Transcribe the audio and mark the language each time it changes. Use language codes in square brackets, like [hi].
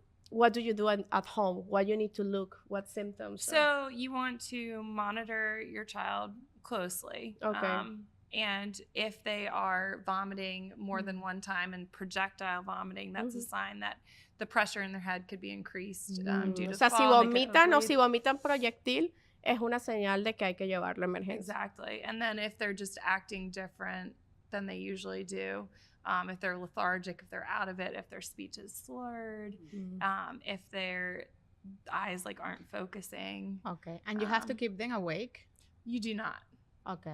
[en] What do you do at home? What you need to look? What symptoms? So you want to monitor your child closely. Okay. And if they are vomiting more than one time and projectile vomiting, that's a sign that the pressure in their head could be increased due to [es] o sea, [en] fall. [es] Si vomitan o si vomitan proyectil, es una señal de que hay que llevarlo a emergencia. [en] Exactly. And then if they're just acting different than they usually do, if they're lethargic, if they're out of it, if their speech is slurred, if their eyes like aren't focusing. Okay. And you have to keep them awake? You do not. Okay.